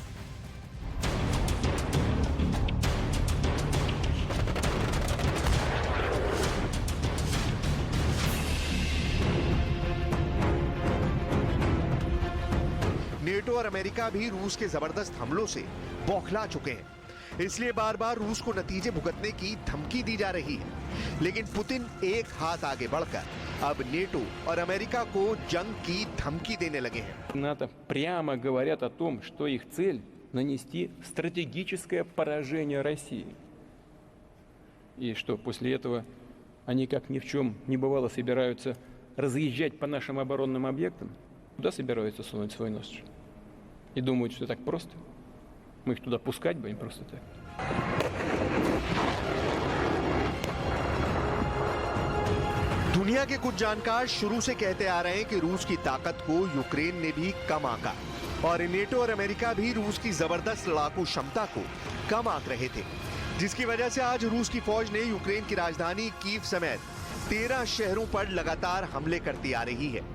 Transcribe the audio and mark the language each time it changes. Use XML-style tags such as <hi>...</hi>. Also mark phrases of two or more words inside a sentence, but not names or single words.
<hi>नेटो और अमेरिका भी रूस के जबरदस्त हमलों से बौखला चुके हैं, इसलिए बार बार रूस को नतीजे भुगतने की धमकी दी जा रही है। लेकिन पुतिन एक हाथ आगे बढ़कर अब नेटो और अमेरिका को जंग की धमकी देने लगे हैं।</hi> <ru>НАТО прямо говорят о том, что их цель нанести стратегическое поражение России. И что после этого они как ни в чем не бывало собираются разъезжать по нашим оборонным объектам. Туда собираются сунуть свой нос. И думают, что так просто. Мы их туда пускать будем просто так.</ru> <hi>दुनिया के कुछ जानकार शुरू से कहते आ रहे हैं कि रूस की ताकत को यूक्रेन ने भी कम आंका और नेटो और अमेरिका भी रूस की जबरदस्त लड़ाकू क्षमता को कम आंक रहे थे, जिसकी वजह से आज रूस की फौज ने यूक्रेन की राजधानी कीव समेत 13 शहरों पर लगातार हमले करती आ रही है।</hi>